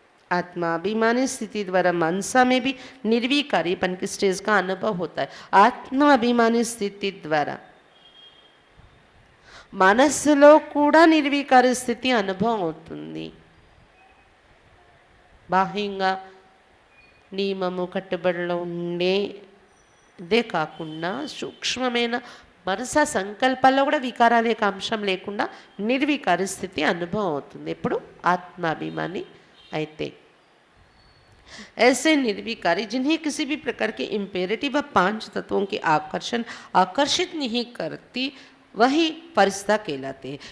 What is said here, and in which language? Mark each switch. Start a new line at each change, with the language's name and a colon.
Hindi: आत्माभिमानी स्थिति द्वारा मनसा में भी निर्विकारीपन की स्टेज का अनुभव होता है.
Telugu: आत्माभिमानी స్థితి ద్వారా మనస్సులో కూడా నిర్వికారి స్థితి అనుభవం అవుతుంది. బాహ్యంగా నియమము కట్టుబడిలో ఉండేదే కాకుండా సూక్ష్మమైన మనస సంకల్పాల్లో కూడా వికారాల యొక్క అంశం లేకుండా నిర్వికారి స్థితి అనుభవం అవుతుంది. ఎప్పుడు ఆత్మాభిమాని అయితే.
Hindi: ऐसे निर्विकारी जिन्हें किसी भी प्रकार के इंपेरेटिव व 5 तत्वों की आकर्षित नहीं करती वही फरिश्ता कहलाते हैं.